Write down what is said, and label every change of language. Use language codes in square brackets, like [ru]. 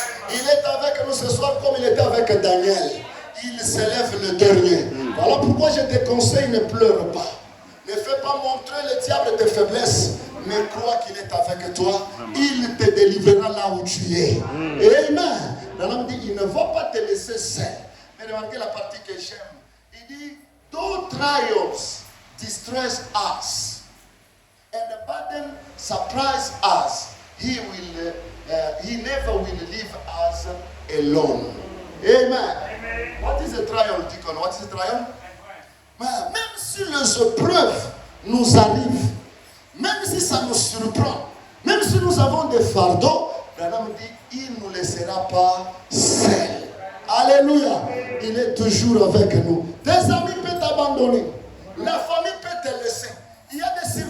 [fr] Il est avec nous ce soir comme il était avec Daniel. Il s'élève le dernier. Voilà pourquoi je te conseille, ne pleure pas. Ne fais pas montrer le diable tes faiblesses, mais crois qu'il est avec toi. Il te délivrera là où tu es. Amen. L'homme dit, il ne va pas te laisser seul. Mais remarquez la partie que j'aime. Il dit, [en] though trials distress us, and the burden surprise us, he never will leave us alone. Amen. What is a trial, Deacon? What is a trial? [fr] Même si les épreuves nous arrivent, même si ça nous surprend, même si nous avons des fardeaux, l'homme dit, il ne nous laissera pas seuls. Alléluia. Il est toujours avec nous. Tes amis peuvent t'abandonner. La famille peut te laisser. Il y a des